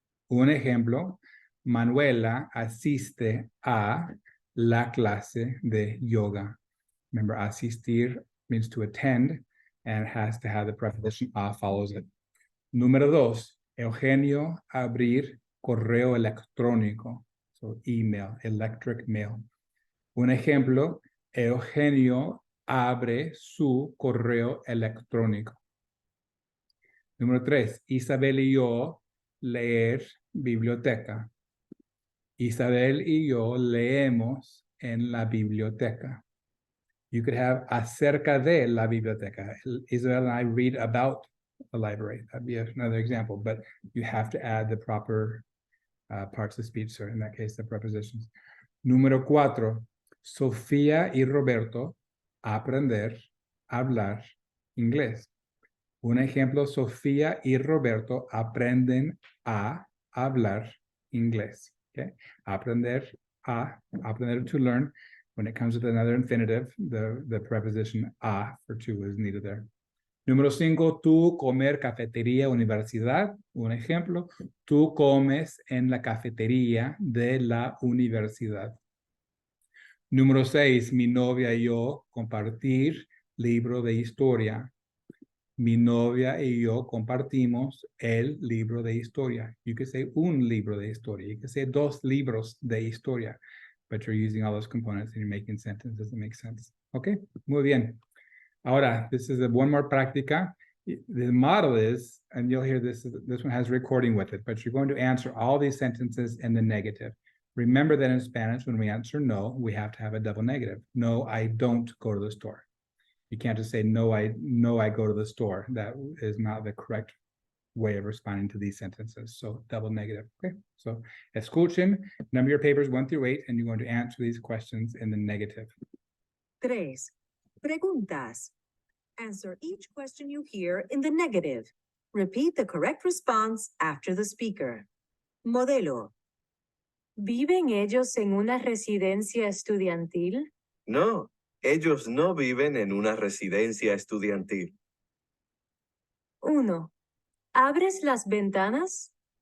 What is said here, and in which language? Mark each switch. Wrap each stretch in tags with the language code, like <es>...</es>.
<es>Un ejemplo, Manuela asiste a la clase de yoga.</es> <en>Remember, asistir means to attend, and it has to have the preposition a follows it.</en> <es>Número 2, Eugenio abrir correo electrónico.</es> <en>So email, electric mail.</en> <es>Un ejemplo, Eugenio abre su correo electrónico. Número 3, Isabel y yo leer biblioteca. Isabel y yo leemos en la biblioteca.</es> <en>You could have</en> <es>acerca de la biblioteca.</es> <en>Isabel and I read about the library. That'd be another example, but you have to add the proper parts of speech, or in that case, the prepositions.</en> <es>Número 4, Sofía y Roberto aprender a hablar inglés. Un ejemplo, Sofía y Roberto aprenden a hablar inglés.</es> <en>Okay? Aprender to learn. When it comes with another infinitive, the preposition a for to is needed there.</en> <es>Número 5, tú comer cafetería universidad. Un ejemplo, tú comes en la cafetería de la universidad. Número 6, mi novia y yo compartir libro de historia. Mi novia y yo compartimos el libro de historia.</es> <en>You could say</en> <es>un libro de historia. You could say dos libros de historia.</es> <en>But you're using all those components and you're making sentences that make sense. Okay,</en> <es>muy bien.</es> <en>Ahora, this is one more práctica. The model is, and you'll hear this one has recording with it, but you're going to answer all these sentences in the negative. Remember that in Spanish, when we answer no, we have to have a double negative. No, I don't go to the store. You can't just say, no, I go to the store. That is not the correct way of responding to these sentences. So double negative, okay? So escuchen, number your papers 1 through 8, and you're going to answer these questions in the negative.</en> <es>3. Preguntas.</es> <en>Answer each question you hear in the negative. Repeat the correct response after the speaker.</en> <es>Modelo. ¿Viven ellos en una residencia estudiantil? No, ellos no viven en una residencia estudiantil. 1. ¿Abres las ventanas?</es>